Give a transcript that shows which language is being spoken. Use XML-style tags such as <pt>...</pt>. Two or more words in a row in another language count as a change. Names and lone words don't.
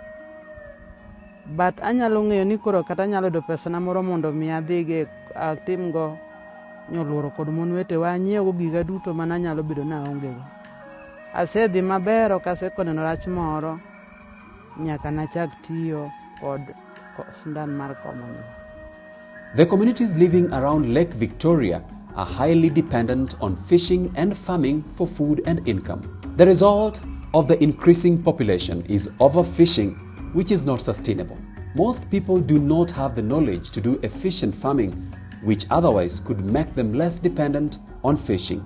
<luo>But anyalo ng'eyo ni koro kata anyalo do pesa na moro mondo mi adhi atim go nyoluoro kod mon wetewa, anyiewo giga duto mana nyalo bedo na onge go. Asedhi maber, ok asekoneno rach moro, nyaka nachak tiyo kod sindan mar komo nyuol.</luo> <en>The communities living around Lake Victoria are highly dependent on fishing and farming for food and income. The result of the increasing population is overfishing, which is not sustainable. Most people do not have the knowledge to do efficient farming, which otherwise could make them less dependent on fishing.</en>